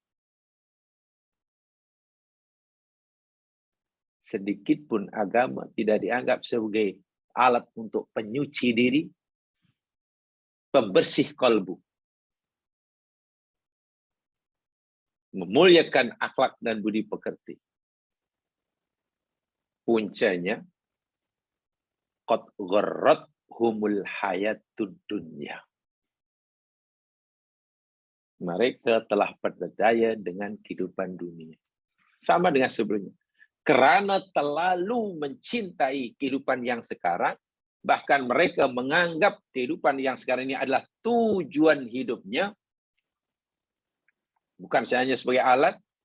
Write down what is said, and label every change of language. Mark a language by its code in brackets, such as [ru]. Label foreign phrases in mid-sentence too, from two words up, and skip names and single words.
[ms] Sedikit pun agama tidak dianggap sebagai alat untuk penyuci diri, pembersih kalbu, memuliakan akhlak dan budi pekerti. Puncanya, [ar] qad gharrathumul hayatud dunya. [ms] Mereka telah berdaya dengan kehidupan dunia. Sama dengan sebelumnya. Kerana terlalu mencintai kehidupan yang sekarang, bahkan mereka menganggap kehidupan yang sekarang ini adalah tujuan hidupnya, bukan hanya sebagai alat.